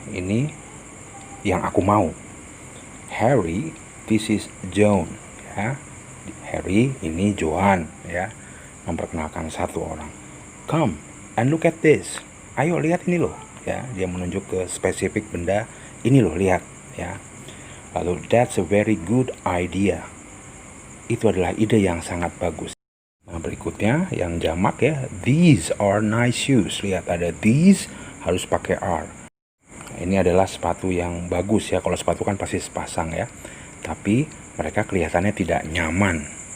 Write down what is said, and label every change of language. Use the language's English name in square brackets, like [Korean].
[Indonesian] Ini yang aku mau. Harry, [English] this is John. [Indonesian] Ya, Harry ini Johan ya, memperkenalkan satu orang. [English] Come and look at this. [Indonesian] Ayo lihat ini loh ya, dia menunjuk ke spesifik benda. Ini loh, lihat ya. Lalu [English] that's a very good idea. [Indonesian] Itu adalah ide yang sangat bagus. Nah, berikutnya yang jamak ya, [English] these are nice shoes. [Indonesian] Lihat ada these, harus pakai are. Nah, ini adalah sepatu yang bagus ya. Kalau sepatu kan pasti sepasang ya, tapi mereka kelihatannya tidak nyaman.